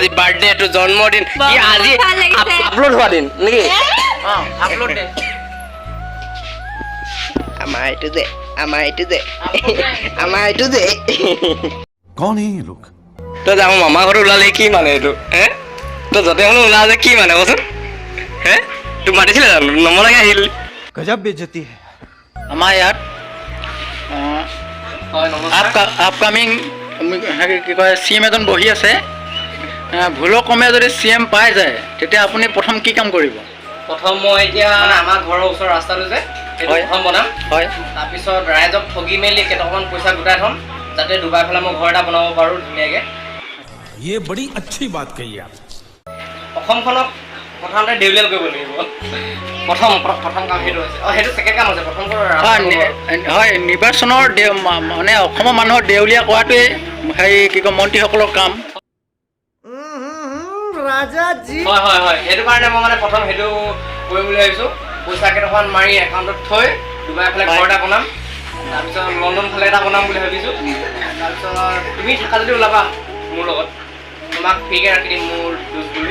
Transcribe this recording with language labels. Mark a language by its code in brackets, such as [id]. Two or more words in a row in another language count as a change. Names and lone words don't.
[as] আজি বাৰ্থডে এইটো জন্মদিন কি আজি আপলোড হোৱা দিন নেকি আপলোড দে আমাৰ এইটো যে [hi] कौन है ये लोग [as] তই যাওঁ মামা ঘৰত ওলালে কি মানে এইটো হে তই য'তে হ'লেও ওলা যে কি মানে কচোন হে তোক মাতিছিলে জানো নমৰাকৈ আহিল [hi] गजब बेइज्जती है [as] আমাৰ ইয়াত আপকামিং কি কয় CM এজন বহি আছে ভুলক্ৰমে যদি CM পাই যায় তেতিয়া আপুনি প্ৰথম কি কাম কৰিব প্ৰথম মই এতিয়া আমাৰ ঘৰৰ ওচৰৰ ৰাস্তাটো যে সেইটো প্ৰথম বনাম হয় তাৰপিছত ৰাইজক ঠগি মেলি কেইটকামান পইচা গোটাই থ'ম যাতে ডুবাই পেলাই মই ঘৰ এটা বনাব পাৰোঁ ধুনীয়াকৈ [hi] ये बड़ी अच्छी बात कही आप [as] অসমখনক প্ৰথমতে ডেভেলপ কৰিব লাগিব প্ৰথম কাম সেইটো হৈছে সেইটো ছেকেণ্ড কাম হৈছে প্ৰথম হয় নিৰ্বাচনৰ মানে অসমৰ মানুহৰ দেউলীয়া কৰাটোৱে হেৰি কি কয় মন্ত্ৰীসকলৰ কাম ৰাজাজী হয় সেইটো কাৰণে মই মানে প্ৰথম সেইটো কৰিম বুলি ভাবিছোঁ পইচা কেইটকামান মাৰি একাউণ্টত থৈ ডুবাই ফালে ঘৰ এটা বনাম তাৰপিছত লণ্ডন ফালে এটা বনাম বুলি ভাবিছোঁ তাৰপিছত তুমি থাকা যদি ওলাবা মোৰ লগত তোমাক ফ্ৰীকে ৰাখি দিম মোৰ ড'জ বুলি